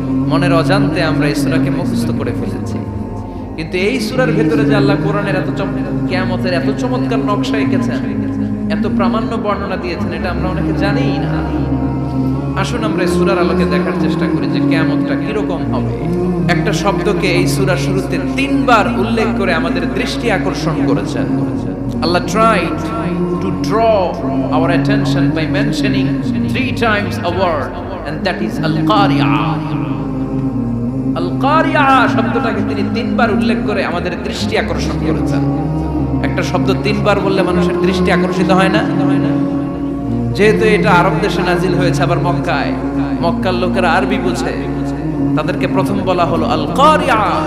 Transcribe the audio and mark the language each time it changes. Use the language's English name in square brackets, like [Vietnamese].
[Bangla] মনের অজান্তে আমরা এই সূরাকে মুখস্থ করে ফেলেছি। কিন্তু এই সূরার ভিতরে যে আল্লাহ কোরআনের এত কিয়ামতের এত চমৎকার নকশা এঁকেছেন, এত প্রামাণ্য বর্ণনা দিয়েছেন, এটা আমরা অনেকে জানিই না। আসুন আমরা এই সূরার আলোকে দেখার চেষ্টা করি যে কিয়ামতটা কিরকম হবে। একটা শব্দকে এই সূরার শুরুতে 3 বার উল্লেখ করে আমাদের দৃষ্টি আকর্ষণ করেছেন। [English] Allah tried to draw our attention by mentioning 3 times a word, and that is al-qari'ah. [Bangla] al-qari'ah শব্দটাকে তিনি 3 বার উল্লেখ করে আমাদের দৃষ্টি আকর্ষণ করেছেন। একটা শব্দ 3 বার বললে মানুষের দৃষ্টি আকর্ষিত হয় না? যেহেতু এটা আরব দেশে নাজিল হয়েছে, আবার মক্কায়, মক্কার লোকেরা আরবি বুঝে, তাদেরকে প্রথম বলা হলো আল-কারিয়া।